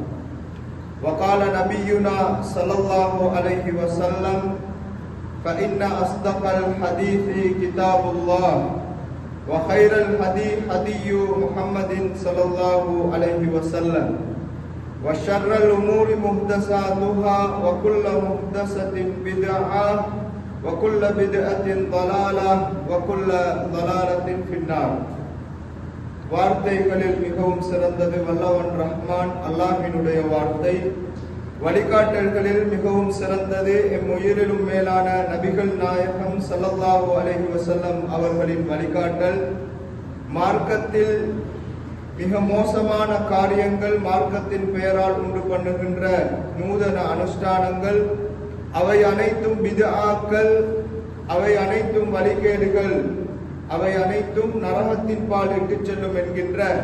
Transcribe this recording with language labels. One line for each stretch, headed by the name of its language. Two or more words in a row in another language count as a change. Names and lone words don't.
Arabic: وقال نبينا صلى الله عليه وسلم فإن أصدق الحديث كتاب الله وخير الهدي هدي محمد صلى الله عليه وسلم وشر الأمور محدثاتها وكل محدثة بدعة وكل بدعة ضلالة وكل ضلالة في النار.
Tamil: வார்த்தைகளில் மிகவும் சிறந்தது வல்லவன் ரஹ்மான் அல்லாஹ்வினுடைய வார்த்தை. வழிகாட்டல்களில் மிகவும் சிறந்தது எம் உயிரிலும் மேலான நபிகள் நாயகம்
Arabic: صلى الله عليه وسلم
Tamil: அவர்களின் வழிகாட்டல். மார்க்கத்தில் மிக மோசமான காரியங்கள், மார்க்கத்தின் பெயரால் உண்டு பண்ணுகின்ற நூதன அனுஷ்டானங்கள், அவை அனைத்தும் பித்ஆக்கள், அவை அனைத்தும் வழிகேடுகள், அவை அனைத்தும் நரகத்தின் பால் இட்டுச் செல்லும் என்கின்ற